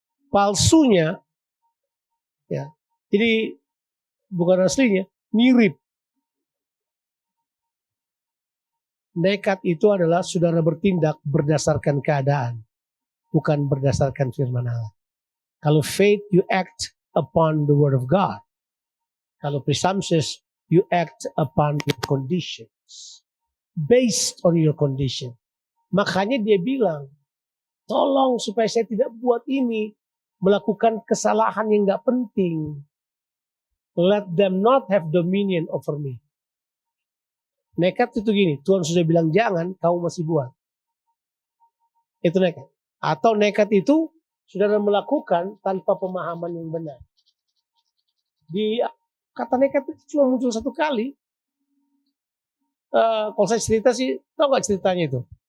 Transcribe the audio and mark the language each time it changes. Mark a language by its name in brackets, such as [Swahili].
[Indonesian] Palsunya, ya. Jadi bukan aslinya, mirip. Nekat itu adalah saudara bertindak berdasarkan keadaan, bukan berdasarkan firman Allah. Kalau [English] faith, you act upon the word of God. Kalau presumptuous, you act upon your conditions. Based on your condition. [Indonesian] Makanya dia bilang, tolong supaya saya tidak buat ini, melakukan kesalahan yang gak penting. [English] Let them not have dominion over me. [Indonesian] Nekat itu gini, Tuhan sudah bilang jangan, kamu masih buat. Itu nekat. Atau nekat itu saudara melakukan tanpa pemahaman yang benar. Di kata nekat itu cuma muncul satu kali. Kalau saya cerita sih, tahu gak ceritanya itu?